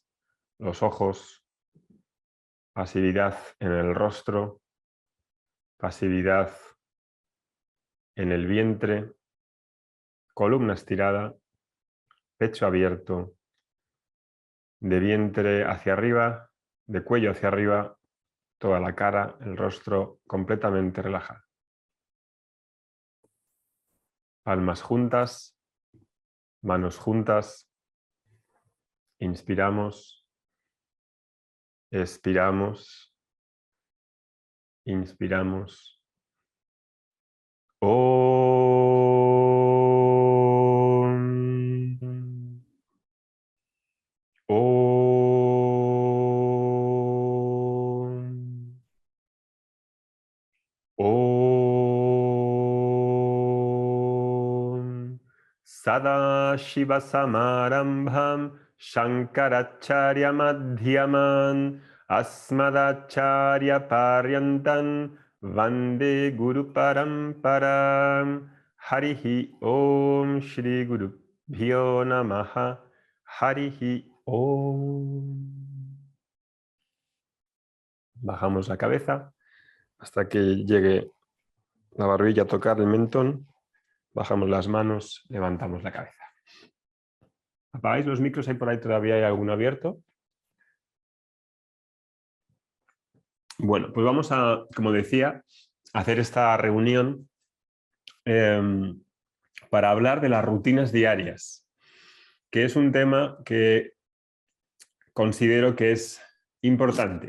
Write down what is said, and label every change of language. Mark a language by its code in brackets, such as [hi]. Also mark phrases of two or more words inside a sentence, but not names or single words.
[es] los ojos, pasividad en el rostro, pasividad en el vientre, columna estirada, pecho abierto, de vientre hacia arriba, de cuello hacia arriba, toda la cara, el rostro completamente relajado. Palmas juntas, manos juntas, inspiramos, expiramos, inspiramos. [sa] Om. Om. Om. Sadashiva Samarambham Shankaracharya Madhyaman Asmadacharya Paryantan Vande Guru Paramparam. Harihi Om Shri Guru Bhyo Namaha. Harihi Om. [es] Bajamos la cabeza hasta que llegue la barbilla a tocar el mentón. Bajamos las manos, levantamos la cabeza. ¿Apagáis los micros? ¿Hay por ahí todavía hay alguno abierto? Bueno, pues vamos a, como decía, hacer esta reunión para hablar de las rutinas diarias, que es un tema que considero que es importante.